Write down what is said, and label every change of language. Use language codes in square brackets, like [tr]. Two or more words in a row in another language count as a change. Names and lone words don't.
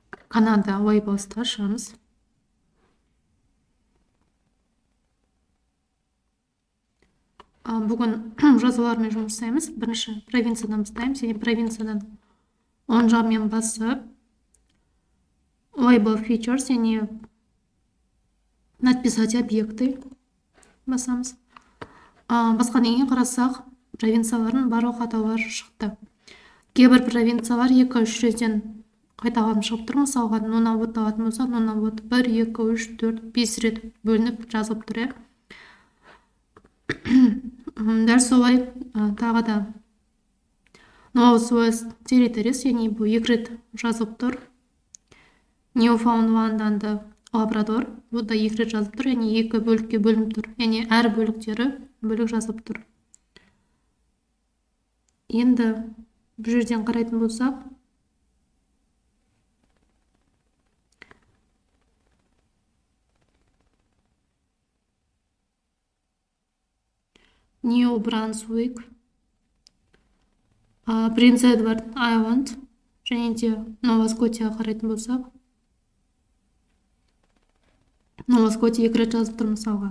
[kk] Канада Уэйбосты ашамыз. Бүгін жазулармен жұмыс жасаймыз. Бірінші провинциядан бастаймыз. Және провинциядан оң жағымен басып, [en] Label Features [kk] және [ru] написать объекты [kk] басамыз. Басқа деген қарасақ, провинциялардың барлық атаулары шықты. Кейбір провинциялар 2-3 жерден қайталанып шығып тұр. Мысалға, Нунавут алатын болса, Нунавут 1, 2, 3, 4, 5 рет бөлініп жазылып тұр. Дәл солай тағы да Northwest Territories, яғни бұл 2 рет жазылып тұр. Newfoundland and Labrador, бұл да 2 рет жазылып тұр, яғни 2 бөлікке бөлініп тұр. Яғни әр бөліктері бөлік жазылып тұр. Енді бұл жерден қарайтын болсақ, New Brunswick, Prince Edward Island, және де Нова Скотияға қарайтын болсақ, Нова Скотия 2 рет жазылып тұр мысалға.